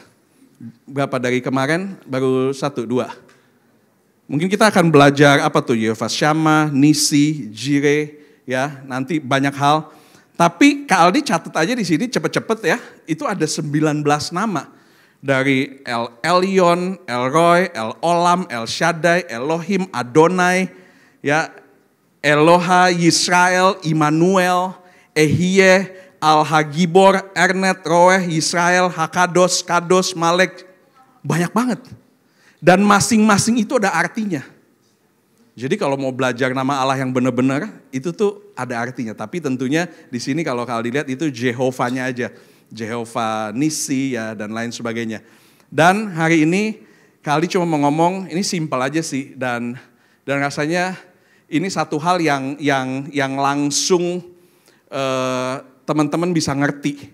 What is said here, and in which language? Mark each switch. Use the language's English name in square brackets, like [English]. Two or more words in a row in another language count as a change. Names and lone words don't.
[Indonesian] Berapa dari kemarin? Baru 1, 2. Mungkin kita akan belajar apa tuh, Yehova Shammah, Nisi, Jireh, ya nanti banyak hal. Tapi Kak Aldi catat aja di sini cepet-cepet ya, itu ada 19 nama. Dari El Elyon, El Roy, El Olam, El Shaddai, Elohim, Adonai, ya Eloha, Yisrael, Immanuel, Ehye, Al-Hagibor, Ernet, Roeh, Yisrael, Hakados, Kados, Malek. Banyak banget. Dan masing-masing itu ada artinya. Jadi kalau mau belajar nama Allah yang benar-benar, itu tuh ada artinya. Tapi tentunya di sini kalau kalian dilihat itu Jehovahnya aja. Jehovah Nisi ya dan lain sebagainya. Dan hari ini Kali cuma mau ngomong, ini simpel aja sih dan rasanya ini satu hal yang langsung teman-teman bisa ngerti.